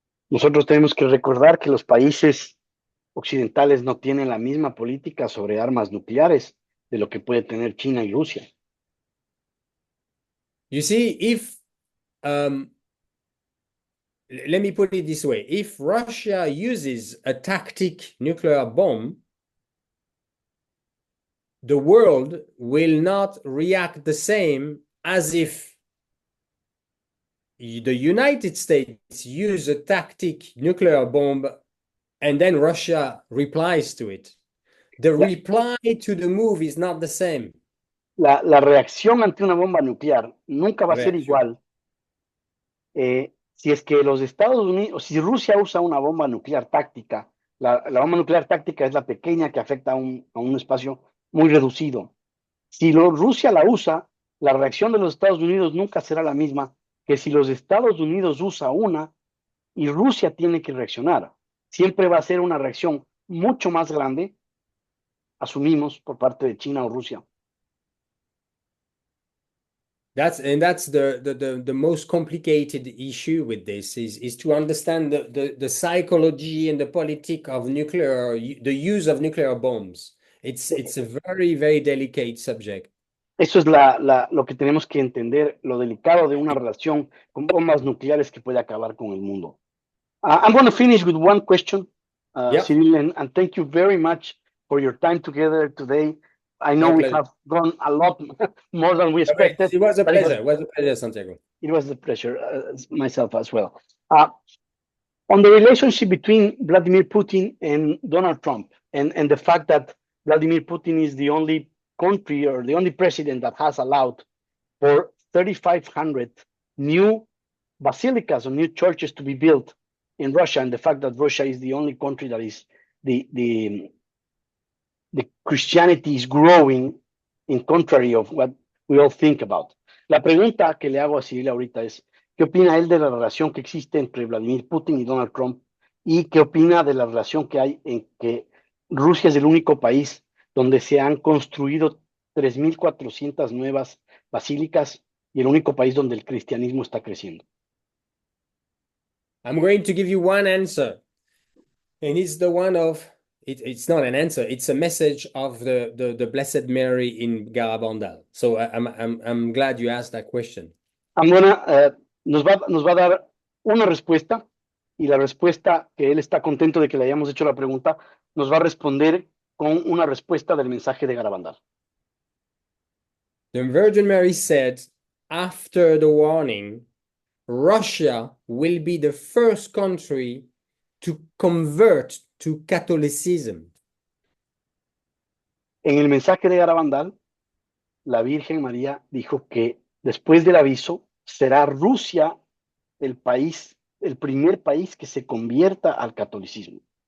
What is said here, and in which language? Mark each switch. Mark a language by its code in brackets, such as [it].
[es] Nosotros tenemos que recordar que los países occidentales no tienen la misma política sobre armas nucleares de lo que puede tener China y Rusia. [en] You see, if let me put it this way, if Russia uses a tactic nuclear bomb, the world will not react the same as if the United States use a tactic nuclear bomb and then Russia replies to it. The reply to the move is not the same. [es] La reacción ante una bomba nuclear nunca va a ser igual si es que los Estados Unidos, si Rusia usa una bomba nuclear táctica. La bomba nuclear táctica es la pequeña que afecta a un espacio muy reducido. Si Rusia la usa, la reacción de los Estados Unidos nunca será la misma que si los Estados Unidos usa una y Rusia tiene que reaccionar. Siempre va a ser una reacción mucho más grande, asumimos, por parte de China o Rusia. [en] That's the most complicated issue with this is to understand the psychology and the politic of the use of nuclear bombs. It's a very, very delicate subject. [es] Eso es lo que tenemos que entender, lo delicado de una relación con bombas nucleares que puede acabar con el mundo. [en] I'm going to finish with one question, Cyril, and thank you very much for your time together today. I know we have gone a lot more than we expected. It was a pleasure. It was a pleasure, Santiago. It was a pleasure, myself as well. On the relationship between Vladimir Putin and Donald Trump, and the fact that Vladimir Putin is the only country or the only president that has allowed for 3,500 new basilicas or new churches to be built in Russia, and the fact that Russia is the only country that is the Christianity is growing in contrary of what we all think about. [es] La pregunta que le hago a Cyril ahorita es, ¿qué opina él de la relación que existe entre Vladimir Putin y Donald Trump? ¿Y qué opina de la relación que hay en que Rusia es el único país donde se han construido 3,400 nuevas basílicas y el único país donde el cristianismo está creciendo? [en] I'm going to give you one answer, and it's the one of it's not an answer, it's a message of the Blessed Mary in Garabandal. So I'm glad you asked that question. [es] Nos va a dar una respuesta, y la respuesta que él está contento de que le hayamos hecho la pregunta, nos va a responder con una respuesta del mensaje de Garabandal. [en] The Virgin Mary said, after the warning, Russia will be the first country to convert to Catholicism. [es] En el mensaje de Garabandal, la Virgen María dijo que después del aviso será Rusia el primer país que se convierta al catolicismo.